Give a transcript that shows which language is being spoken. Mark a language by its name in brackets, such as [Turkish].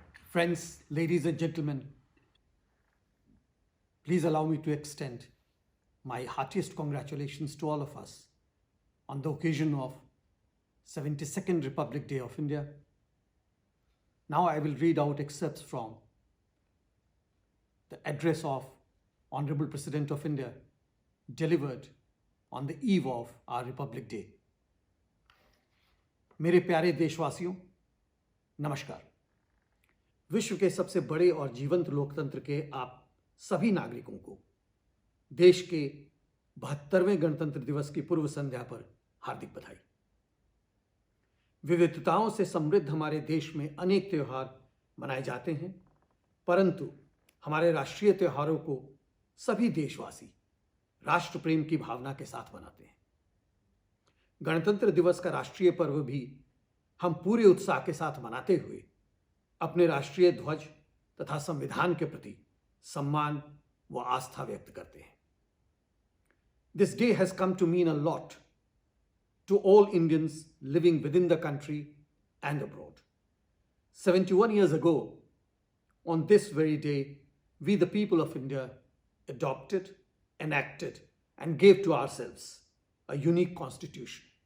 [English] Friends, ladies and gentlemen, please allow me to extend my heartiest congratulations to all of us on the occasion of 72nd Republic Day of India. Now I will read out excerpts from the address of Honorable President of India delivered on the eve of our Republic Day. [Hindi] मेरे प्यारे देशवासियों, नमस्कार। विश्व के सबसे बड़े और जीवंत लोकतंत्र के आप सभी नागरिकों को देश के 72वें गणतंत्र दिवस की पूर्व संध्या पर हार्दिक बधाई। विविधताओं से समृद्ध हमारे देश में अनेक त्योहार मनाए जाते हैं, परंतु हमारे राष्ट्रीय त्योहारों को सभी देशवासी राष्ट्र प्रेम की भावना के साथ मनाते हैं। गणतंत्र दिवस का राष्ट्रीय पर्व भी हम पूरे उत्साह के साथ मनाते हुए अपने राष्ट्रीय ध्वज तथा संविधान के प्रति सम्मान व आस्था व्यक्त करते हैं। [English] This day has come to mean a lot to all Indians living within the country and abroad. 71 years ago, on this very day, we the people of India adopted, enacted, and gave to ourselves a unique constitution.